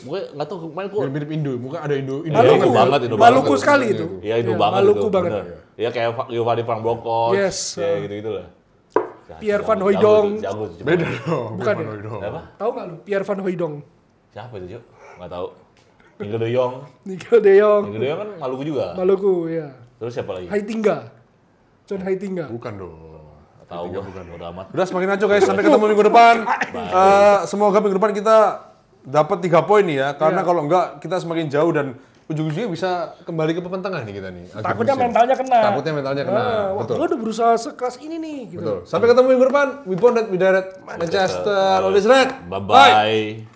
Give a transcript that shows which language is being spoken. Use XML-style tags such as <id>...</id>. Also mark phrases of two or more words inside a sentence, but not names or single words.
<id>Mungkin nggak tahu kemarin kok. Mirip Indo, muka ada Indo. Iya, Maluku. Indo banget, Indo Maluku banget. sekali itu. Iya, Indo Iya, banget Maluku itu. banget. Bener. Iya, kayak Giovanni Van Bronckhorst. Yes. Ya, gitu-gitu lah. Pierre Jago, Van Hooijdonk. Jago, jago. Beda dong. Bukan Van ya? Hooijdonk. Apa? Tahu nggak lu? Pierre Van Hooijdonk. Siapa itu, Cuk? Nggak tahu. Nigel de Jong. Nigel de Jong. Nigel de Jong kan Maluku juga. Maluku, ya. Terus siapa lagi? Heitinga. John Heitinga. Bukan dong. Nggak tahu gua. Udah amat. Udah semakin ngaco guys, sampai ketemu minggu depan. Semoga minggu depan kita dapat 3 poin nih ya, karena kalau enggak kita semakin jauh dan ujung-ujungnya bisa kembali ke papan tengah nih kita nih. akhir Takutnya musim. mentalnya kena. Takutnya mentalnya kena. Wah, Betul. gua udah berusaha sekeras ini nih. Gitu. Betul. Sampai ketemu minggu depan.</id> <en>We bond that, we direct. Manchester, always red. Bye-bye.</en>